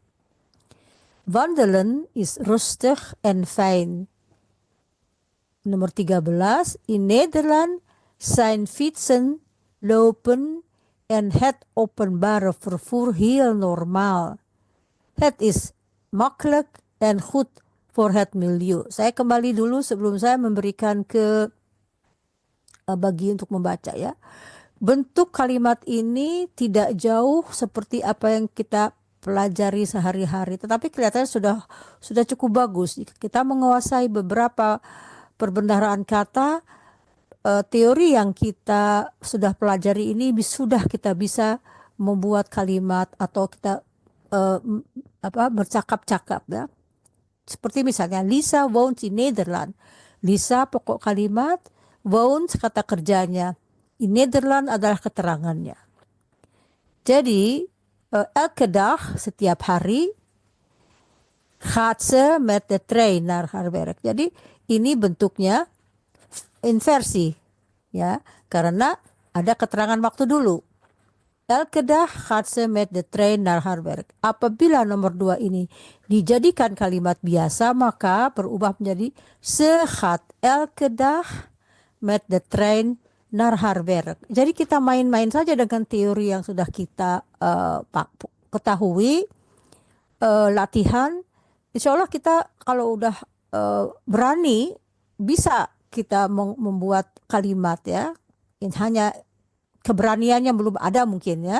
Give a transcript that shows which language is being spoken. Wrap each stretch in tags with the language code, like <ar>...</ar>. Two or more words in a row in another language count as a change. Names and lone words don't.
<nl>Wandelen is rustig en fijn.</nl> <id>Nomor 13.</id> <nl>In Nederland zijn fietsen, lopen en het openbare vervoer heel normaal. Het is makkelijk en goed voor het milieu.</nl> <id>Saya kembali dulu sebelum saya memberikan ke bagi untuk membaca ya. Bentuk kalimat ini tidak jauh seperti apa yang kita pelajari sehari-hari, tetapi kelihatannya sudah cukup bagus. Jika kita menguasai beberapa perbendaharaan kata, teori yang kita sudah pelajari ini sudah kita bisa membuat kalimat atau kita bercakap-cakap ya. Seperti misalnya</id> <nl>Lisa woont in Nederland.</nl> <id>Lisa pokok kalimat, woont kata kerjanya.</id> <nl>In Nederland</nl> <id>adalah keterangannya. Jadi</id> <nl>elke dag</nl> <id>setiap hari</id> <nl>gaat ze met de trein naar haar werk.</nl> <id>Jadi ini bentuknya inversi ya, karena ada keterangan waktu dulu.</id> <nl>Elke dag gaat ze met de trein naar haar werk.</nl> <id>Apabila nomor 2 ini dijadikan kalimat biasa, maka berubah menjadi</id> <nl>ze gaat elke dag met de trein naar haar werk.</nl> <id>Jadi kita main-main saja dengan teori yang sudah kita ketahui, latihan.</id> <ar>Insya Allah</ar> <id>kita kalau udah berani bisa kita membuat kalimat ya. Ini hanya keberaniannya belum ada mungkin ya.</id>